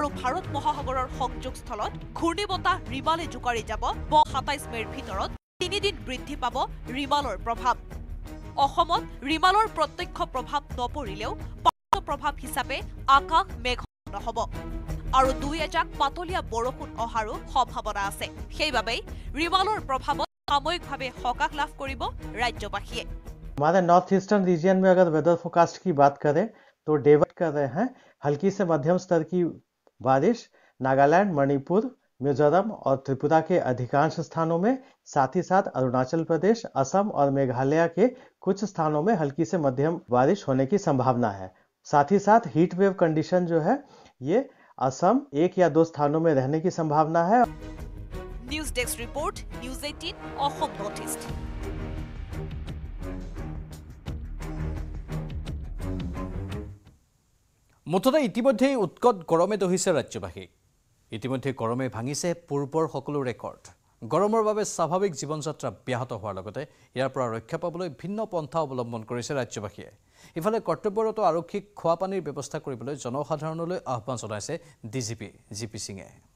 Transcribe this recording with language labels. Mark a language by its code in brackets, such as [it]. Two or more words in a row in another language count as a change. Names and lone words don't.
[as] ভাৰত মহাসাগৰৰ সংযোগস্থলত ঘূৰ্ণীবতাহ ৰিমালে জোকাৰি যাব 27 মেৰ ভিতৰত 3 দিন বৃদ্ধি পাব ৰিমালৰ প্ৰভাৱ অসমত ৰিমালৰ প্ৰত্যক্ষ প্ৰভাৱ নপৰিলেও পাৰ্শ্ব প্ৰভাৱ হিচাপে আকাশ মেঘাচ্ছন্ন হ'ব আৰু 2-এজাক পাতলীয়া বৰষুণ অহাৰো সম্ভাৱনা আছে সেইবাবে ৰিমালৰ প্ৰভাৱত সাময়িকভাৱে সকাহ লাভ কৰিব ৰাজ্যবাসীয়ে [hi] हमारे [en] North Eastern region [hi] में अगर [en] weather forecast [hi] की बात करें तो डेवट कर रहे हैं हल्की से मध्यम स्तर की बारिश नागालैंड मणिपुर मिजोरम और त्रिपुरा के अधिकांश स्थानों में साथ ही साथ अरुणाचल प्रदेश असम और मेघालय के कुछ स्थानों में हल्की से मध्यम बारिश होने की संभावना है साथ ही साथ [en] heat wave condition [hi] जो है ये असम 1 या 2 स्थानों में रहने की संभावना है [en] News Desk Report News 18 অসম North East [as] মুঠতে ইতিমধ্যেই উৎকট গৰমে দহিছে ৰাজ্যবাসীক ইতিমধ্যে গৰমে ভাঙিছে পূৰ্বৰ সকলো ৰেকৰ্ড গৰমৰ বাবে স্বাভাৱিক জীৱনযাত্ৰা ব্যাহত হোৱাৰ লগতে ইয়াৰ পৰা ৰক্ষা পাবলৈ ভিন্ন পন্থা অৱলম্বন কৰিছে ৰাজ্যবাসীয়ে ইফালে কৰ্তব্যৰত আৰক্ষীক খোৱা পানীৰ ব্যৱস্থা কৰিবলৈ জনসাধাৰণলৈ আহ্বান জনাইছে ডিজিপি জিপি সিঙে